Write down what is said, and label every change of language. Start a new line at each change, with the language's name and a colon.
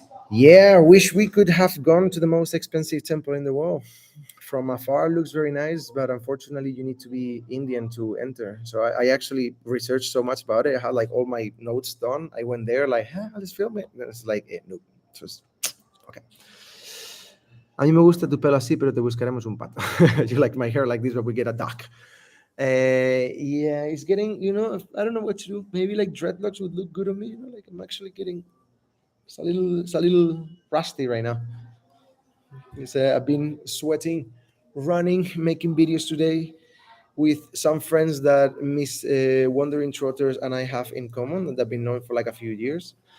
English: Yeah, I wish we could have gone to the most expensive temple in the world. From afar, looks very nice, but unfortunately, you need to be Indian to enter. So I actually researched so much about it. I had like all my notes done. I went there like, let's film it. And it's like, no, just okay.
Spanish: A mí me gusta tu pelo así, pero te buscaremos un pato.
English: You like my hair like this, but we get a duck. Yeah, it's getting, I don't know what to do. Maybe like dreadlocks would look good on me. Like I'm actually getting, it's a little rusty right now. I've been sweating, running, making videos today with some friends that miss Wandering Trotters and I have in common, and they've been known for like a few years.